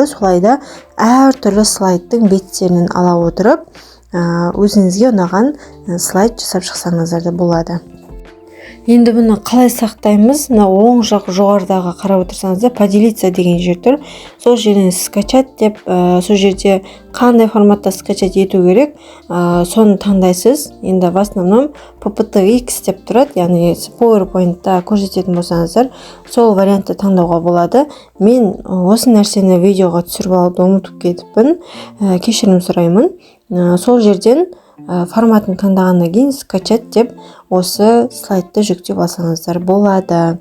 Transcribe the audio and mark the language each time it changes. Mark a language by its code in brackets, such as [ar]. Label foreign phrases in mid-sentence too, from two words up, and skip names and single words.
[kk] Солайда әртүрлі слайдтың беттерінен ала отырып, өзіңізге ұнаған слайд жасап шықсаңыздар да болады. Енді бұны қалай сақтаймыз? Мына оң жақ жоғарыдағы қарап отырсаңыздар, поделиться деген жер тұр. Сол жерден скачать деп, сол жерде қандай форматта скачать ету керек, соны таңдайсыз. Енді [ru] в основном [kk] PPT-X деп тұрады, яғни PowerPoint-та көрсететін болсаңыздар, сол вариантты таңдауға болады. Мен осы нәрсені видеоға түсіріп алуды ұмытып кетіппін, кешірім сұраймын. Сол жерден форматын таңдағаннан кейін скачать деп осы слайдты жүктеп алсаңыздар болады.